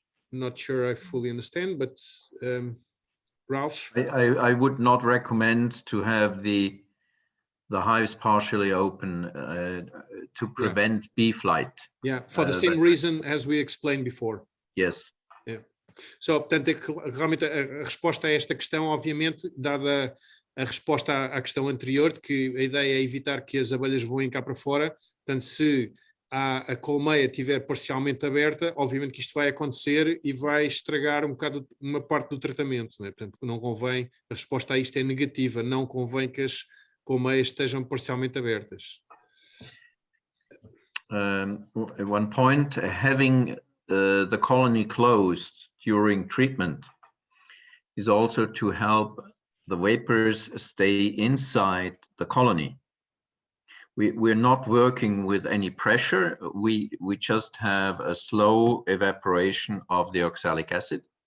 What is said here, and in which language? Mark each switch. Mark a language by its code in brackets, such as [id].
[en] Not sure I fully understand, but Ralph? I would not recommend to have the hives partially open to prevent bee flight. Yeah, for the same reason as we explained before. Yes. Yeah. [pt] So, portanto, realmente a resposta a esta questão, obviamente, dada a resposta à questão anterior, de que a ideia é evitar que as abelhas voem cá para fora. Portanto, se a colmeia estiver parcialmente aberta, obviamente que isto vai acontecer e vai estragar um bocado uma parte do tratamento, né? Portanto, não convém, a resposta a isto é negativa, não convém que as colmeias estejam parcialmente abertas. [en] One point, having the colony closed during treatment is also to help the vapors stay inside the colony. We're not working with any pressure. We just have a slow evaporation of the oxalic acid.